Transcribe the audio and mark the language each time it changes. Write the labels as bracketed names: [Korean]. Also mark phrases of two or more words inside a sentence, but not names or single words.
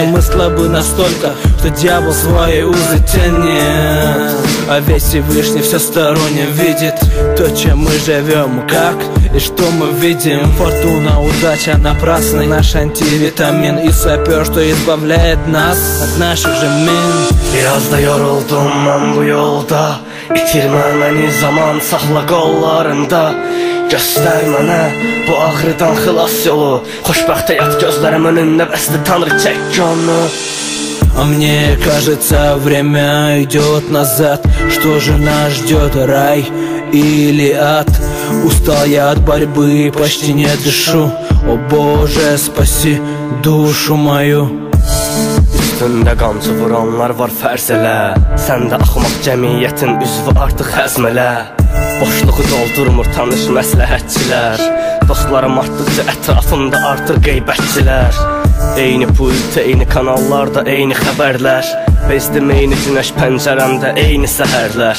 [Russian] Мы слабы настолько, что дьявол свои узы тянет, а весь Всевышний всесторонне видит то, чем мы живем, как и что мы видим. Фортуна, удача напрасный наш антивитамин и сапер, что избавляет нас от наших же мин. [Azerbaijani] Biraz da yoruldum mən bu yolda, itirmə məni zaman, saxla qollarında. Göstər mənə bu ağrıdan xilas yolu, xoşbəxt həyat gözlərim önündə bəsdir, Tanrı çək onu. [Russian] А мне кажется, время идет назад. Что же нас ждет, рай или ад? Устал я от борьбы, почти не дышу. О Боже, спаси душу мою. [Azerbaijani] Üstündə qancı vuranlar var fərz elə, səndə axmaq cəmiyyətin üzvü artıq həzm elə. Boşluğu doldurmur tanış məsləhətçilər, dostlarım artdıqca ətrafımda artır qeybətçilər. Eyni pult, eyni kanallarda eyni xəbərlər, bezdim eyni günəş pəncərəmdə eyni səhərlər.